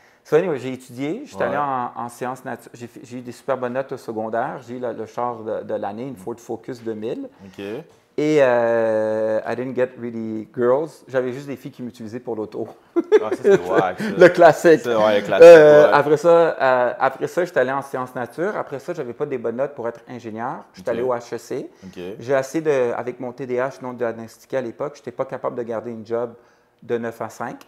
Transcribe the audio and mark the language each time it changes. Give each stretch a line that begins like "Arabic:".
French: Anyway, j'ai étudié, je suis allé en sciences nature. J'ai eu des super bonnes notes au secondaire. J'ai eu le char de l'année, une Ford Focus 2000.
English: Et I didn't get really girls.
French: J'avais juste des filles qui m'utilisaient pour l'auto. Ah, ça, c'est wack, ça. Le classique. Le classique. Après ça, j'étais allé en sciences nature. Après ça, je n'avais pas des bonnes notes pour être ingénieur. J'étais allé au HEC. J'ai essayé avec mon TDAH non diagnostiqué à l'époque, je n'étais pas capable de garder une job de 9 à 5.